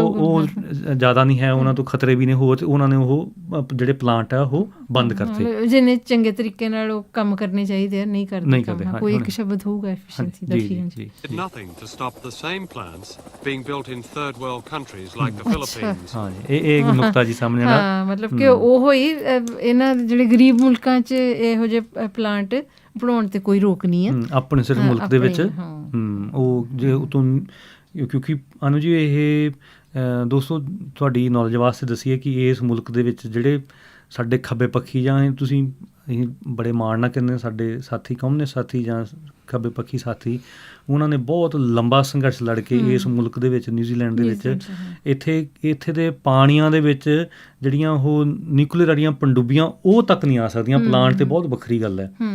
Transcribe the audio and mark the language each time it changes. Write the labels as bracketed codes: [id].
[pa] ਉਹ ਜ਼ਿਆਦਾ ਨਹੀਂ ਹੈ ਉਹਨਾਂ ਤੋਂ ਖਤਰੇ ਵੀ ਨੇ ਹੋਰ ਤੇ ਉਹਨਾਂ ਨੇ ਉਹ ਜਿਹੜੇ ਪਲਾਂਟ ਆ ਉਹ ਬੰਦ ਕਰਤੇ ਜਿੰਨੇ ਚੰਗੇ ਤਰੀਕੇ ਨਾਲ ਉਹ ਕੰਮ ਕਰਨੇ ਚਾਹੀਦੇ ਆ ਨਹੀਂ ਕਰਦੇ ਕੋਈ ਇੱਕ ਸ਼ਬਦ ਹੋਊਗਾ efficiency ਦਾ। [en] nothing to stop the same plants being built in third world countries like the Philippines। [pa] ਹਾਂ ਇਹ ਇੱਕ ਨੁਕਤਾ ਜੀ ਸਾਹਮਣੇ ਆਇਆ। ਹਾਂ ਮਤਲਬ ਕਿ ਉਹ ਹੀ ਇਹਨਾਂ ਜਿਹੜੇ ਗਰੀਬ ਮੁਲਕਾਂ 'ਚ ਇਹੋ ਜਿਹੇ ਪਲਾਂਟ ਬਣਾਉਣ ਤੇ ਕੋਈ ਰੋਕ ਨਹੀਂ ਹੈ ਆਪਣੇ ਸਿਰਫ ਮੁਲਕ ਦੇ ਵਿੱਚ ਉਹ ਜੇ ਉਤੋਂ ਕਿਉਂਕਿ ਅਨੂ ਜੀ ਇਹ ਦੋਸਤੋ ਤੁਹਾਡੀ ਨੌਲੇਜ ਵਾਸਤੇ ਦੱਸੀਏ ਕਿ ਇਸ ਮੁਲਕ ਦੇ ਵਿੱਚ ਜਿਹੜੇ ਸਾਡੇ ਖੱਬੇ ਪੱਖੀ ਜਾਂ ਅਸੀਂ ਬੜੇ ਮਾਣ ਨਾਲ ਕਹਿੰਦੇ ਸਾਡੇ ਸਾਥੀ ਕਮਿਊਨਿਸਟ ਸਾਥੀ ਜਾਂ ਖੱਬੇ ਪੱਖੀ ਸਾਥੀ ਉਹਨਾਂ ਨੇ ਬਹੁਤ ਲੰਬਾ ਸੰਘਰਸ਼ ਲੜ ਕੇ ਇਸ ਮੁਲਕ ਦੇ ਵਿੱਚ ਨਿਊਜ਼ੀਲੈਂਡ ਦੇ ਵਿੱਚ ਇੱਥੇ ਦੇ ਪਾਣੀਆਂ ਦੇ ਵਿੱਚ ਜਿਹੜੀਆਂ ਉਹ ਨਿਊਕਲੀਅਰ ਵਾਲੀਆਂ ਪਣਡੁੱਬੀਆਂ ਉਹ ਤੱਕ ਨਹੀਂ ਆ ਸਕਦੀਆਂ ਪਲਾਂਟ ਤੇ ਬਹੁਤ ਵੱਖਰੀ ਗੱਲ ਹੈ।